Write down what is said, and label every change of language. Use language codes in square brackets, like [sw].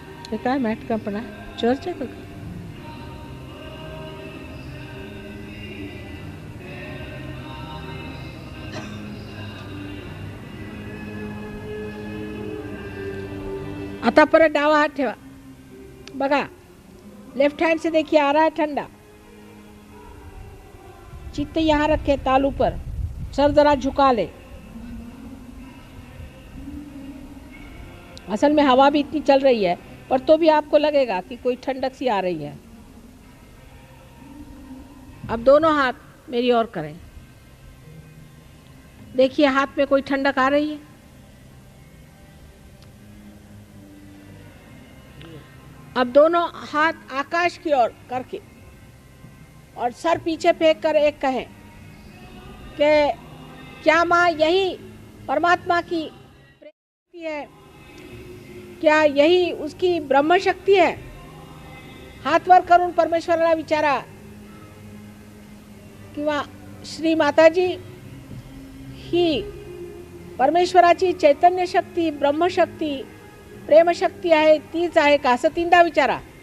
[mr] हे काय mat कंपना church आहे का. आता परत डावा हाथ ठेवा बघा. [hi] लेफ्ट हैंड से देखिए आ रहा है ठंडा. चित्त यहाँ रखे तालू पर, सर जरा झुका ले. असल में हवा भी इतनी चल रही है पर तो भी आपको लगेगा कि कोई ठंडक सी आ रही है. अब दोनों हाथ मेरी ओर करें. देखिए हाथ में कोई ठंडक आ रही है. अब दोनों हाथ आकाश की ओर करके और सर पीछे फेंक कर एक कहें कि क्या माँ यही परमात्मा की शक्ति है, क्या यही उसकी ब्रह्म शक्ती है. [mr] हात वर करून परमेश्वराला विचारा किंवा श्री माताजी ही परमेश्वराची चैतन्य शक्ती, ब्रह्मशक्ती, प्रेमशक्ती आहे, तीच आहे का असं 3दा विचारा.